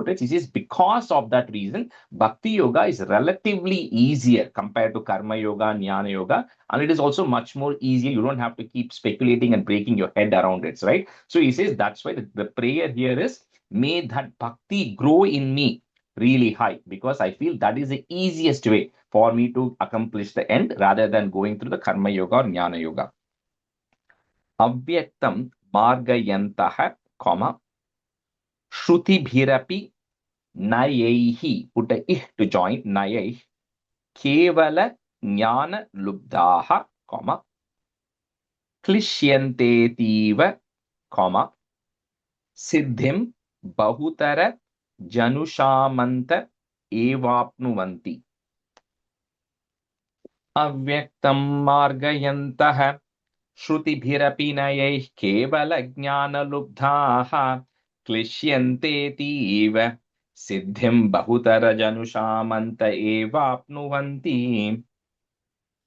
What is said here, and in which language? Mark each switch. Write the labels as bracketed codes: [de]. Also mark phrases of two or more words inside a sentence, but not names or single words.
[en] He says because of that reason, [sa] भक्ति योग [en] is relatively easier compared to [sa] कर्म योग [en] and [sa] ज्ञान योग, [en] and it is also much more easier. You don't have to keep speculating and breaking your head around it, right? So he says that's why the prayer here is, may that bhakti grow in me really high, because I feel that is the easiest way for me to accomplish the end rather than going through the [sa] कर्म योग [en] or [sa] ज्ञान योग. अव्यक्तं मार्गयन्तः, comma, श्रुतिभिरपि नयैः, [en] put a ih to join, [sa] नयैः केवल ज्ञान लुब्धाः, comma, klishyantetiva, comma, सिद्धिं बहुतर जनुषामन्त एवाप्नुवन्ति. अव्यक्तं मार्गयन्तः श्रुतिभिरपि नयैः केवल ज्ञान लुब्धाः क्लिश्यन्ते तीव सिद्धिं बहुतर जनुषामन्त एवाप्नुवन्ति.